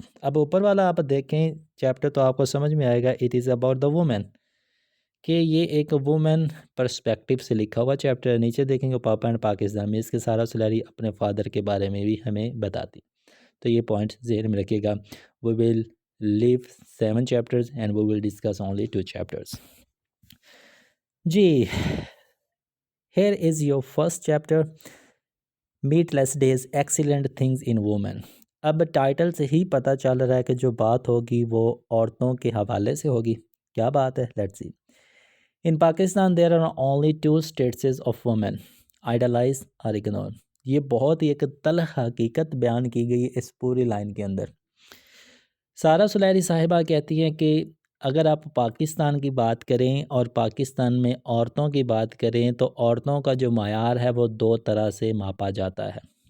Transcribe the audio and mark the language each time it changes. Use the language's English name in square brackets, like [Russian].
[Urdu] اب اوپر والا آپ دیکھیں چیپٹر تو آپ کو سمجھ میں آئے گا، [English] it is about the woman, [Urdu] کہ یہ ایک وومن پرسپیکٹیو سے لکھا ہوا چیپٹر ہے. نیچے دیکھیں گے پاپا اینڈ پاکستان میں اس کے سارا سلاری اپنے فادر کے بارے میں بھی ہمیں بتاتی. تو یہ پوائنٹ ذہن میں رکھیے گا. [English] we will leave 7 chapters and we will discuss only 2 chapters. جی here is your first chapter, meatless days excellent things in women. [Urdu] اب ٹائٹل سے ہی پتہ چل رہا ہے کہ جو بات ہوگی وہ عورتوں کے حوالے سے ہوگی. کیا بات ہے؟ [English] let's see. In Pakistan there are only 2 statuses of women, idolize or ignore. [Urdu] یہ بہت ہی ایک تلخ حقیقت بیان کی گئی اس پوری لائن کے اندر. سارا سلیری صاحبہ کہتی ہیں کہ اگر آپ پاکستان کی بات کریں اور پاکستان میں عورتوں کی بات کریں تو عورتوں کا جو معیار ہے وہ 2 طرح سے ماپا جاتا ہے.